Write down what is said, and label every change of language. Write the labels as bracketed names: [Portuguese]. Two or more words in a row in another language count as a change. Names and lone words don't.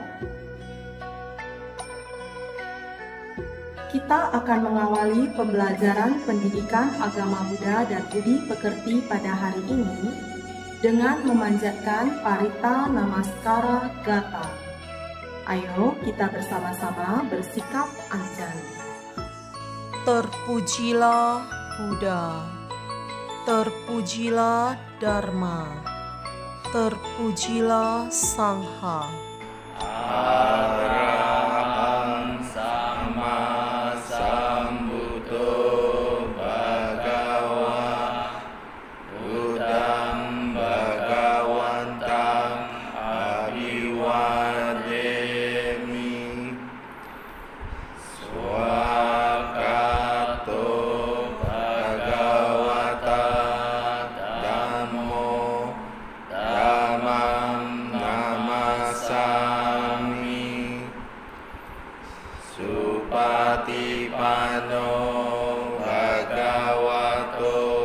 [Indonesian] Kita akan mengawali pembelajaran pendidikan agama Buddha dan Budi Pekerti pada hari ini dengan memanjatkan Parita Namaskara Gata. Ayo kita bersama-sama bersikap anjani. Terpujilah Buddha, terpujilah Dharma, terpujilah Sangha. [Pali] Arahang Sama Sambuddho Bhagava Buddhang Bhagavantang Abhiwademi Swakato Bhagavata Dhammo Dhammam Namasami Supatipano Bhagavato